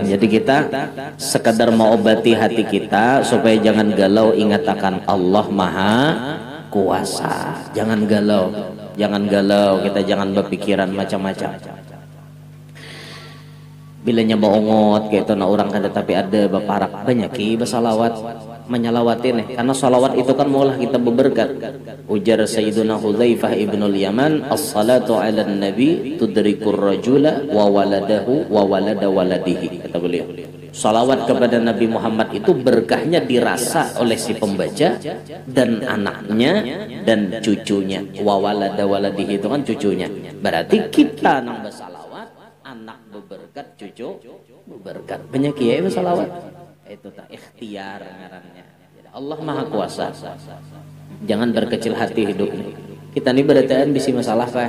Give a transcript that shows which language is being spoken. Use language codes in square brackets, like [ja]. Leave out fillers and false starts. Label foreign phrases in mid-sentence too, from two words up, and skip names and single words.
[bjn] Jadi kita sekadar mengobati hati kita supaya jangan galau, ingat akan Allah Maha Kuasa. Jangan galau, kita jangan berpikiran macam-macam. Bilanya baongot kayak itu na orang kada tapi ada baparak banyak ki basalawat menyalawatin karena salawat itu kan maulah kita berberkat. [ar] Ujar Sayyiduna Hudzaifah ibnul Yaman, الصلاة على النبي تدرك الرجل وولده وولد ولده, [bjn] kata beliau. Salawat kepada Nabi Muhammad itu berkahnya dirasa oleh si pembaca dan anaknya dan cucunya. [ar] وولد ولده [bjn] itu kan cucunya. Berarti kita nang bersalawat, anak berberkat, cucu berberkat. Banyak kiai bersalawat. Itu tak ikhtiar ngarannya. Allah Maha Kuasa. Jangan berkecil hati hidup ini. Kita ini berataan bisi masalah kah?